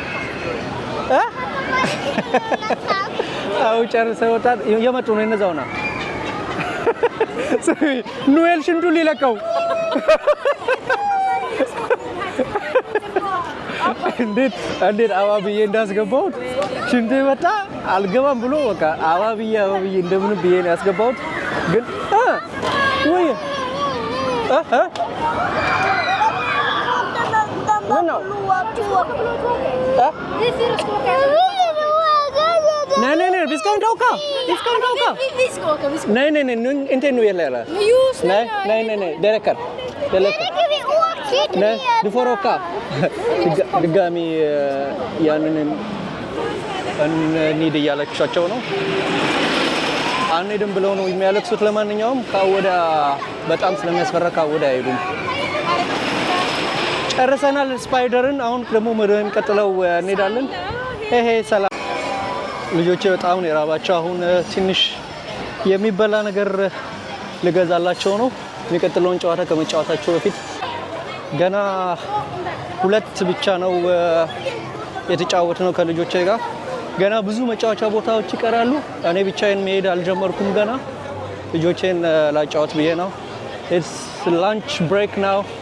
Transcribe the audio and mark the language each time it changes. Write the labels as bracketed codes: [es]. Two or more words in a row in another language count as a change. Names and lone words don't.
[am] አው ጨርሰው ወጣት የመጡ ነው እነዛውና ኑኤል ሽንቱ ሊለቀው እንዴት አባብዬ እንዳስገባሁት ሽንቱ ወጣ አልገባም ብሎ በቃ አባብዬ እንደምን ብዬ ነው ያስገባሁት። ግን ወይ [sv] Nej, vi ska inte åka. Nej, inte nu heller. Nej, det räcker. Nej, du får åka. [am] ድጋሚ ያንን እንሂድ እያለቻቸው ነው። አንሄድም ብለው ነው የሚያለቅሱት። ለማንኛውም ካወዳ በጣም ስለሚያስፈራ ካወዳ አይሄዱም። ጨርሰናል ስፓይደርን። አሁን ደግሞ ወደሚቀጥለው እንሄዳለን። ይሄ ሰላም ልጆቼ በጣም ነው የራባቸው። አሁን ትንሽ የሚበላ ነገር ልገዛላቸው ነው የሚቀጥለውን ጨዋታ ከመጫወታቸው በፊት። ገና 2 ብቻ ነው የተጫወትነው ከልጆቼ ጋር። ገና ብዙ መጫወቻ ቦታዎች ይቀራሉ። እኔ ብቻዬን መሄድ አልጀመርኩም ገና። ልጆቼን ላጫወት ብዬ ነው። [en] it's lunch break now።